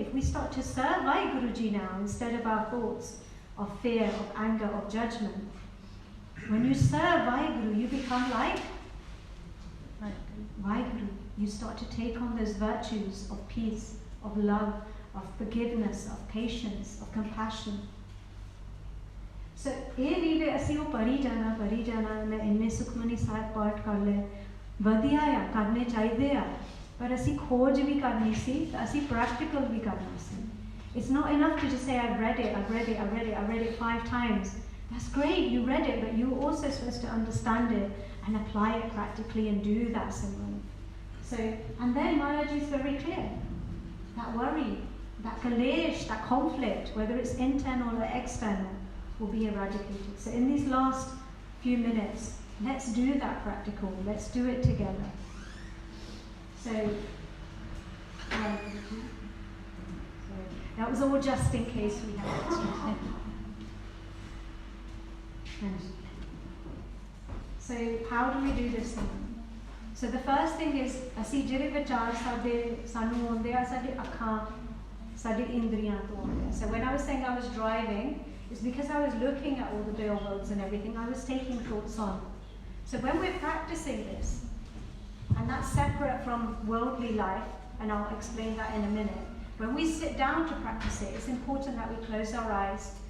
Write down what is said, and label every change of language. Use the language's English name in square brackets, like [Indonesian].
[English] If we start to serve Guruji now instead of our thoughts of fear, of anger, of judgment, when you serve Guru, you become like Guru. You start to take on those virtues of peace, of love, of forgiveness, of patience, of compassion. [Punjabi] So, ਇਹ ਰੀਵੇ ਅਸੀਂ ਉਹ ਪਰੀ ਜਾਣਾ ਮੈਂ ਇੰਨੇ ਸੁਖਮਨੀ ਸਾਹਿਬ ਪਾਠ ਕਰ ਲਏ ਵਧੀਆ ਆ ਕਰਨੇ ਚਾਹੀਦੇ ਆ ਪਰ ਅਸੀਂ ਖੋਜ ਵੀ ਕਰਨੀ ਸੀ ਤਾਂ ਅਸੀਂ ਪ੍ਰੈਕਟੀਕਲ ਵੀ ਕਰਨਾ ਸੀ. [English] It's not enough to just say I've read it 5 times. That's great, you read it, but you're also supposed to understand it and apply it practically and do that simran. So, and then Maharaj is very clear. That worry, that kalesh, that conflict, whether it's internal or external, will be eradicated. So in these last few minutes, let's do that practical. Let's do it together. So, that was all just in case we had to. So how do we do this thing? [Punjabi] So the first thing is, ਅਸੀਂ ਜਿਹੜੇ ਵਿਚਾਰ ਸਾਨੂੰ ਆਉਂਦੇ ਆ ਸਾਡੇ ਅੱਖਾਂ ਸਾਡੇ ਇੰਦਰੀਆਂ ਤੋਂ ਆਉਂਦੇ ਆ. [English] So when I was saying I was driving, it's because I was looking at all the billboards and everything. I was taking thoughts on. So when we're practicing this, and that's separate from worldly life, and I'll explain that in a minute. When we sit down to practice it, it's important that we close our eyes.